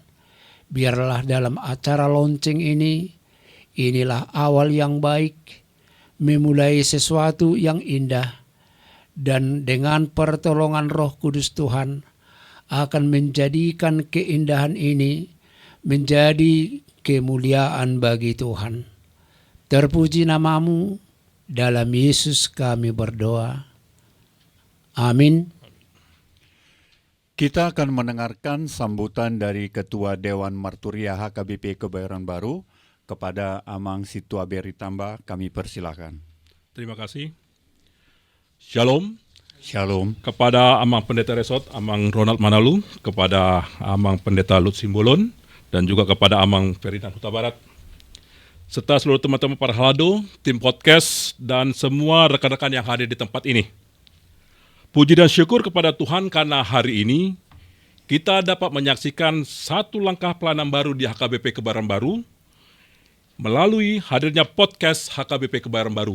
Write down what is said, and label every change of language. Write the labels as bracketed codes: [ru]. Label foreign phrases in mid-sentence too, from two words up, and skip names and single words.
[id] Biarlah dalam acara launching ini, inilah awal yang baik, memulai sesuatu yang indah, dan dengan pertolongan Roh Kudus Tuhan akan menjadikan keindahan ini menjadi kemuliaan bagi Tuhan. Terpuji nama-Mu, dalam Yesus kami berdoa. Amin. Kita akan mendengarkan sambutan dari Ketua Dewan Marturia HKBP Kebayoran Baru kepada Amang Situa Beritamba. Kami persilakan. Terima kasih. Shalom. Shalom. Kepada Amang Pendeta Resort, Amang Ronald Manalu, kepada Amang Pendeta Luhut Simbolon, dan juga kepada Amang Ferdinand Huta Barat, serta seluruh teman-teman Parhalado, tim podcast, dan semua rekan-rekan yang hadir di tempat ini. Puji dan syukur kepada Tuhan karena hari ini kita dapat menyaksikan satu langkah pelayanan baru di HKBP Kebayoran Baru melalui hadirnya podcast HKBP Kebayoran Baru.